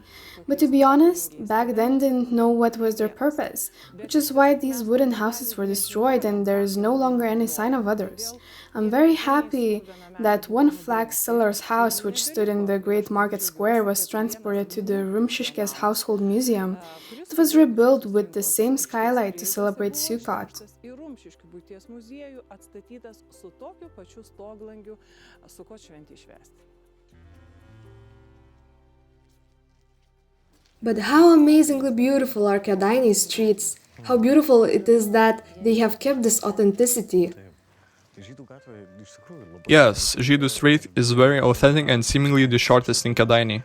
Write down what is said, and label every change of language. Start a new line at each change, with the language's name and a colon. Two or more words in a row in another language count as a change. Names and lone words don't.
English: But to be honest, back then didn't know what was their purpose, which is why these wooden houses were destroyed and there is no longer any sign of others. I'm very happy that one flax seller's house, which stood in the Great Market Square, was transported to the Rumšiškės Household Museum. It was rebuilt with the same skylight to celebrate Sukkot.
Lithuanian: Į Rumšiškių buities muziejų atstatytas su tokiu pačiu stoglangiu Sukot šventei švęsti.
English: But how amazingly beautiful are Kadaini streets. How beautiful it is that they have kept this authenticity. Yes, Žydų Street is very authentic and seemingly the shortest in Kadaini.